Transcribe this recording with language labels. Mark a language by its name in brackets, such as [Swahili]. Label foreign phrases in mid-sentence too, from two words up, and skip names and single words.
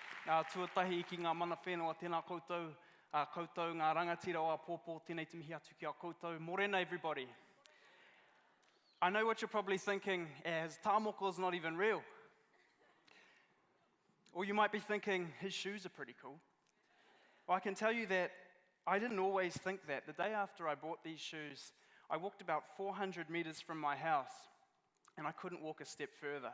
[Māori] Tuatahi I ki ngā mana whenua tēnā koutou, koutou ngā rangatira o a pōpō, tēnei timihi atu ki a koutou. [English] Morena, everybody. I know what you're probably thinking, as tāmoko is not even real. Or you might be thinking, his shoes are pretty cool. Well, I can tell you that I didn't always think that. The day after I bought these shoes, I walked about 400 meters from my house, and I couldn't walk a step further.